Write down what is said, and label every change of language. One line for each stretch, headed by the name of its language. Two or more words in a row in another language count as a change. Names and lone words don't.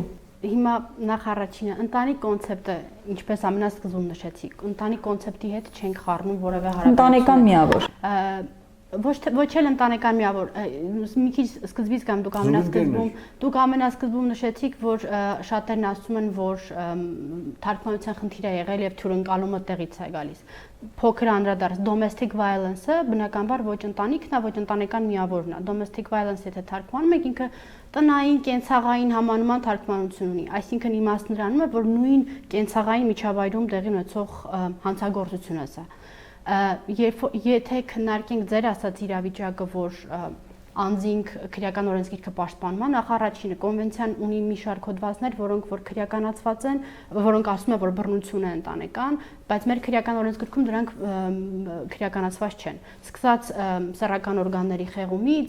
Armenian: Հիմա նախ առաջինը ընտանիք կոնցեպտը, ինչպես ամենասկզբում նշեցիք, ընտանիք կոնցեպտի հետ չենք խառնում որևէ հարաբերություն։ Ընտանեկան միավոր։ Ոչ էլ ընտանեկան միավոր, մի քիչ սկզբից կամ դուք ամենասկզբում նշեցիք, որ շատերն ասում են, որ թարգմանության խնդիր է եղել եւ թյուրընկալումը տեղից է գալիս։ Փոքր անդրադարձ
English: domestic violence-
Armenian: ը բնականաբար ոչ ընտանիքն է, ոչ ընտանեկան միավորն է։
English: Domestic violence
Armenian: եթե թարգմանում եք, ինքը տնային, կենցաղային համանման թարգմանություն ունի։ Այսինքն իմաստն նրանում է, որ նույն կենցաղային միջավայրում տեղի ունեցող հանցագործություն է սա։ Եթե քննարկենք ձեր ասած իրավիճակը, որ անձինք քրեական օրենսգիրքը պաշտպանում են, նախ առաջինը կոնվենցիան ունի մի շարք հոդվածներ, որոնք որ քրեականացված են, որոնք ասում են, որ բռնություն է ընտանեկան, բայց մեր քրեական օրենսգրքում դրանք քրեականացված չեն։ Սկսած սեռական օրգանների խեղումից,